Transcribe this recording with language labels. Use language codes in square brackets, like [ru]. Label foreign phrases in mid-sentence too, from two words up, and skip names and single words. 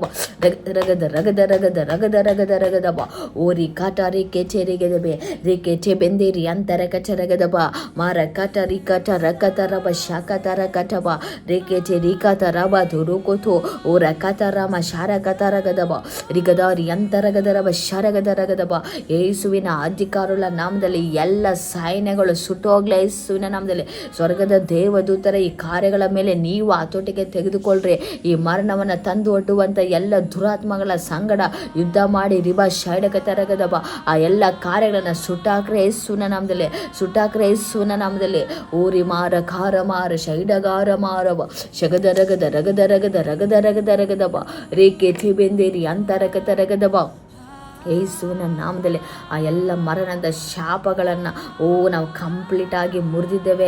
[kn] ರಗದ ರಗದ ರಗದ ರಗದ ರಗದ ರಗದಬ ಓರಿ ಕಾಟ ರೇಕೆ ಚೆರೆಗೆದಬೆ ರೇಕೆ ಚೆ ಬೆಂದೇರಿ ಅಂತರ ಕಚರಗದಬ ಮಾರ ಕಟ ರಿ ಕಟ ರಕತರಬ ಶಾಕತರ ಕಟಬ ರೇಕೆ ಚೆ ರಿಕತರಬ ದುರುಕೋತು ಓರ ಕತರಮ ಶಾರ ಕತರಗದಬ ರಿಗದಾರಿ ಅಂತರಗದರಬ ಶರಗದ ರಗದಬ ಯೇಸುವಿನ ಅಧಿಕಾರುల ನಾಮದಲ್ಲಿ ಎಲ್ಲ ಸೈನ್ಯಗಳು ಸುಟ್ಟೋಗ್ಲ ಯೇಸುವಿನ ನಾಮದಲ್ಲಿ ಸ್ವರ್ಗದ ದೇವದೂತರ ಈ ಕಾರ್ಯಗಳ ಮೇಲೆ ನೀವು ಹತೋಟಿಗೆ ತೆಗೆದುಕೊಳ್ಳ್ರಿ. ಈ ಮರಣವನ್ನು ತಂದು ಒಡ್ಡುವಂಥ ಎಲ್ಲ ದುರಾತ್ಮಗಳ ಸಂಗಡ ಯುದ್ಧ ಮಾಡಿ ರಿಬಾ ಶೈಡಕ ತರಗದಬ ಆ ಎಲ್ಲ ಕಾರ್ಯಗಳನ್ನು ಸುಟ್ಟಾಕ್ರೆ ಯೇಸುವಿನ ನಾಮದಲ್ಲಿ ಸುಟ್ಟಾಕ್ರೆ ಯೇಸುವಿನ ನಾಮದಲ್ಲಿ ಊರಿ ಮಾರ ಖಾರ ಮಾರ ಶೈಡಗಾರ ಮಾರವ ಶಗದ ರಗದ ರಗದ ರಗದ ರಗದ ರಗದ ರಗದಬ ರೇಕೆ ಬೆಂದೇರಿ ಅಂತರಕ ತರಗದಬ ಯೇಸುವಿನ ನಾಮದಲ್ಲಿ ಆ ಎಲ್ಲ ಮರಣದ ಶಾಪಗಳನ್ನು ನಾವು ಕಂಪ್ಲೀಟಾಗಿ ಮುರಿದಿದ್ದೇವೆ.